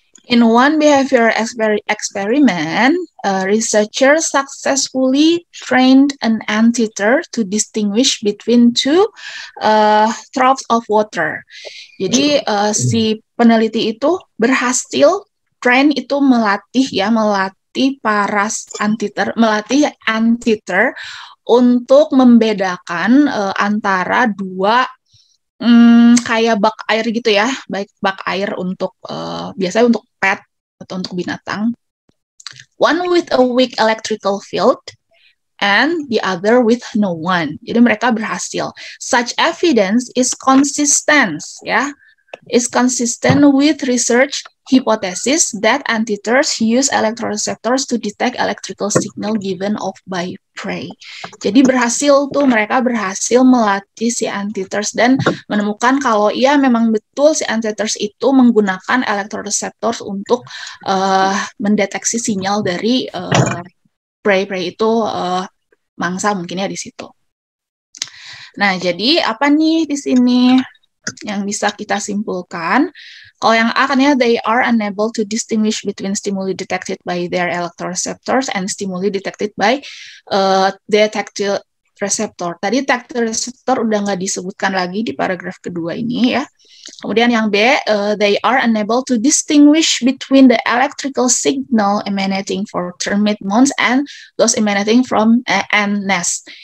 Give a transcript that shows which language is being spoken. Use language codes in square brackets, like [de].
[en] In one behavioral experiment, researchers successfully trained an antiter to distinguish between two troughs of water. [id] Jadi si peneliti itu berhasil melatih para antiter untuk membedakan antara dua kayak bak air gitu ya, baik bak air untuk biasanya untuk pet atau untuk binatang. [en] One with a weak electrical field and the other with no one. [id] Jadi mereka berhasil. [en] Such evidence is consistent, ya. Is consistent with research hypothesis that antiters use electroreceptors to detect electrical signal given off by prey. [id] Jadi mereka berhasil melatih si antiters dan menemukan kalau iya memang betul si antiters itu menggunakan electroreceptors untuk mendeteksi sinyal dari prey itu mangsa mungkin ya di situ. Nah, jadi apa nih di sini yang bisa kita simpulkan? Kalau yang A kan ya, [en] they are unable to distinguish between stimuli detected by their electroreceptors and stimuli detected by their tactile receptor. [id] Tadi tactile receptor udah nggak disebutkan lagi di paragraf kedua ini ya. Kemudian yang B, [en] they are unable to distinguish between the electrical signal emanating from termite moths and those emanating from ant nest.